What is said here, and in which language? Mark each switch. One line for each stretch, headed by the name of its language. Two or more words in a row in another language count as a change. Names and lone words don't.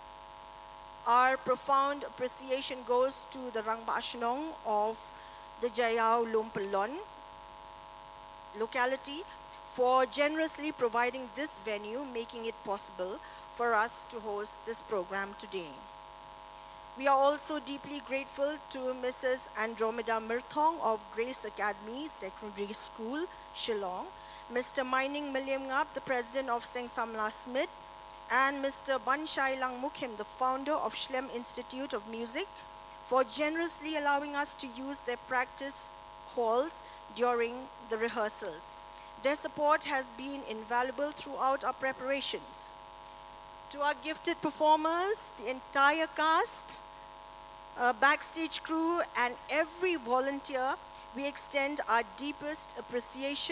English: Our profound appreciation goes to the Rangba Ashnong of the Jayao Lumpalon locality for generously providing this venue, making it possible for us to host this program today. We are also deeply grateful to Mrs. Andromeda Mirthong of Grace Academy Secondary School, Shillong, Mr. Mining Miliamngap, the president of Seng Samla Smith, and Mr. Ban Shai Lang Mukhim, the founder of Schlem Institute of Music, for generously allowing us to use their practice halls during the rehearsals. Their support has been invaluable throughout our preparations. To our gifted performers, the entire cast, backstage crew, and every volunteer, we extend our deepest appreciation.